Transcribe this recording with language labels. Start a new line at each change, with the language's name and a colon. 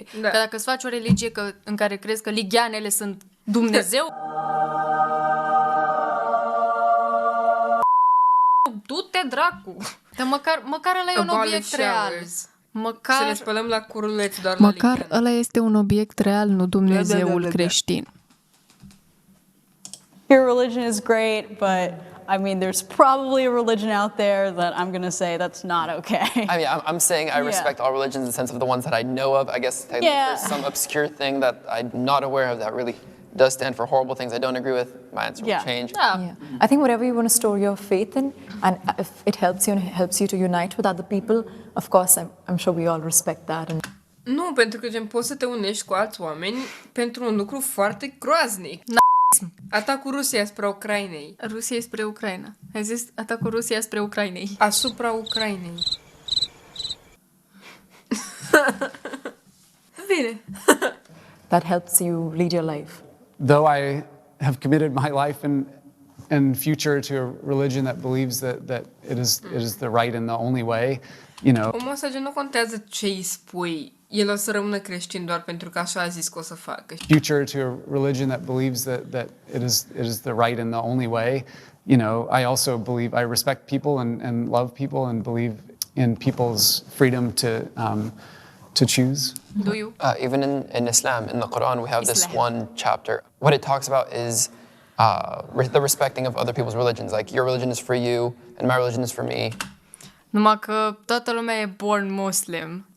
Romanian: Că dacă îți faci o religie în care crezi că ligheanele sunt Dumnezeu, du-te dracu! Dar măcar ăla e un obiect real. Să ne spălăm la curuleți doar la Măcar ligheană. ăla este un obiect real, nu Dumnezeul creștin.
English: Your religion is great, but I mean, there's probably a religion out there that I'm going to say that's not okay. I mean, I'm saying I respect all religions in the sense of the ones that I know of. I guess there's some obscure thing that I'm not aware of that really does stand for horrible things I don't agree with. My answer will change. Yeah. I think whatever you want to store your faith in, and if it helps you and helps you to unite with other people, of course, I'm sure we all respect that. And
Romanian: Nu, pentru că gen poți să te unești cu alți oameni pentru un lucru foarte groaznic. Atacul Rusiei asupra Ucrainei. Rusia spre Ucraina. Ai zis atacul Rusiei spre Ucrainei. Asupra Ucrainei. Bine.
English: that helps you lead your life. Though I have committed my life and future to a religion that believes that it is the right and the only way, you know.
Romanian: Omul ăsta gen nu contează ce îi spui. El o să rămână creștin doar pentru că așa a zis că o să facă.
English: Future to a religion that believes that it is the right and the only way, you know. I also believe I respect people and love people and believe in people's freedom to choose. Do you? Even in Islam, in the Quran, we have this one chapter. What it talks about is the respecting of other people's religions. Like, your religion is for you, and my religion is for me.
Romanian: Numai că toată lumea e born Muslim.